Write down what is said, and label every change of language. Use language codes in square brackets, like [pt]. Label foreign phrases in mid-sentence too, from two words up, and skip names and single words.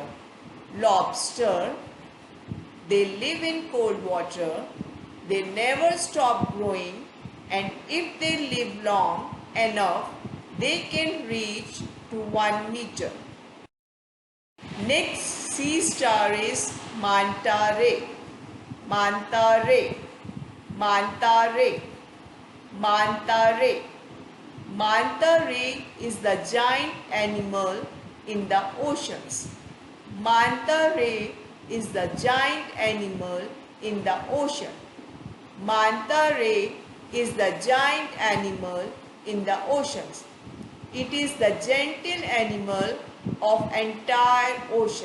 [en] Lobster, they live in cold water. They never stop growing, and if they live long enough, they can reach to 1 meter. Next sea star is manta ray. Manta ray. Manta ray. Manta ray. Manta ray is the giant animal in the oceans. Manta ray is the giant animal in the ocean. Manta ray is the giant animal in the oceans. It is the gentle animal of entire ocean.